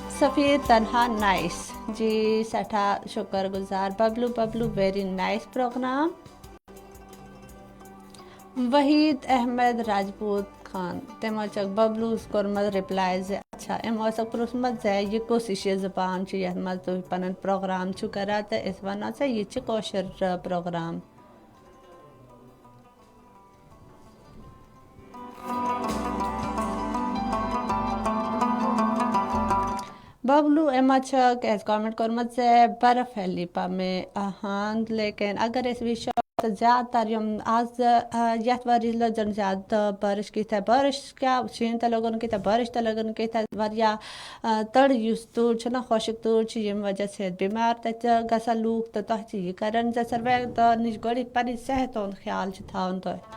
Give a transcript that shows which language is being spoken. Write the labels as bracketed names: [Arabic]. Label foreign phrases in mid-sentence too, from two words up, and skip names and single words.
[Kashmiri] سفیر تنہا نائس جی سٹھا شکر گزار ببلو [English] very nice program. [Kashmiri] وحید احمد راجپوت خان تمو چک ببلوس کورمت رپلائی زِ اچھا یِمو ٲسکھ پرٛژھمُت زِ یہِ کُس ہِش زبان چھِ یَتھ منٛز تُہۍ پَنُن پروگرام چھِو کران تہٕ أسۍ وَنو ژےٚ یہِ چھِ کٲشُر پروگرام. ببلو یِمو چھکھ اَسہِ کامنٹ کوٚرمُت زِ [Urdu] برف ہے لیپا میں [Kashmiri] لیکن اگر أسۍ وٕچھو تہٕ زیادٕ تر یِم آز یَتھ ؤریَس لٔجن زیادٕ بٲرِش کۭتیاہ بٲرِش کیٛاہ شیٖن تہِ لوگُن کۭتیاہ بٲرِش تہِ لوگُن کۭتیاہ واریاہ تٔر یُس تۭر چھِنہ خۄشِک تۭر چھِ ییٚمہِ وجہ سۭتۍ بٮ۪مار تَتہِ گژھن لوٗکھ تہٕ تۄہہِ چھِ یہِ کَران زِ ساروٕے نِش گۄڈٕنِچ پنٕنہِ صحت ہُنٛد خیال چھُ تھاوُن تۄہہِ.